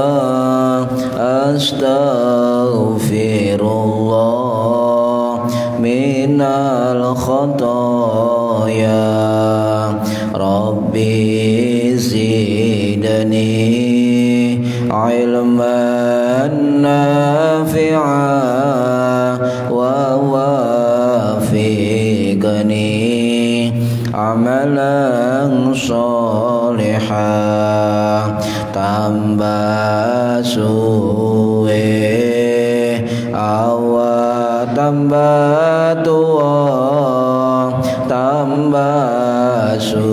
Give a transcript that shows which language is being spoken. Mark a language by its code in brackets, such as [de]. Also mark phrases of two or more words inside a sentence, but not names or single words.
[ar] أستغفر الله من الخطايا. رب زدني علما نافعا ووفقني عملا صالحا. [jv] Tambah suwe awak tambah tua, tambah